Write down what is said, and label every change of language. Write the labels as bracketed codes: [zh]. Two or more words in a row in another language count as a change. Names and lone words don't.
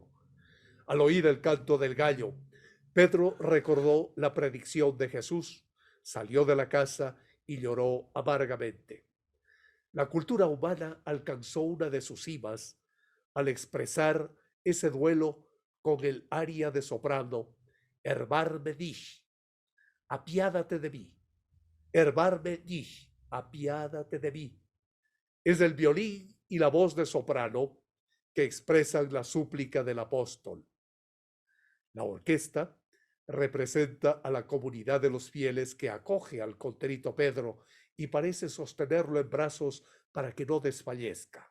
[es] Al oír el canto del gallo, Pedro recordó la predicción de Jesús, salió de la casa y lloró amargamente. La cultura humana alcanzó una de sus cimas al expresar ese duelo con el aria de soprano [de] Erbarme dich, [es] apiádate de mí. [de] Erbarme dich, [es] apiádate de mí. Es el violín y la voz de soprano que expresan la súplica del apóstol. La orquesta representa a la comunidad de los fieles que acoge al contrito Pedro y parece sostenerlo en brazos para que no desfallezca.